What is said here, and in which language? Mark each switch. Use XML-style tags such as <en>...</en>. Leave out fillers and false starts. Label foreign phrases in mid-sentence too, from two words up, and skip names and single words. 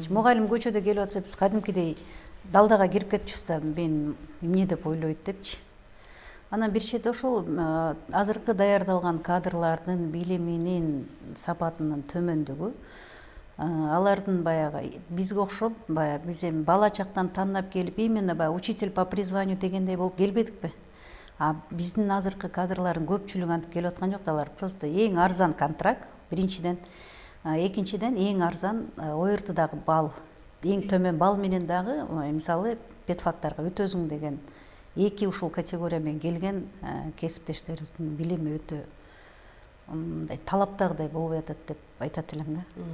<ky>Мугалим көчөдө келип атса биз кадимкидей далдага кирип кетчүбүз да, мен эмне деп ойлойт депчи. Анан бир чети ошол азыркы даярдалган кадрлардын билиминин сапатынын төмөндүгү, алардын баягы бизге окшоп, баягы биз эми бала чактан тандап келип, именно баягы</ky> <ru>учитель по призванию</ru> <ky>дегендей болуп келбедикпи? Биздин азыркы кадрлардын көпчүлүгү антип келип аткан жок, алар просто эң арзан контракт, биринчиден. Экинчиден эң арзан ОРТдагы бал, эң төмөн бал менен дагы мисалы педфактарга өтөсүң деген эки ушул категория менен келген кесиптештерибиздин билими өтө мындай талаптагыдай болбой атат деп айтат элем да.</ky>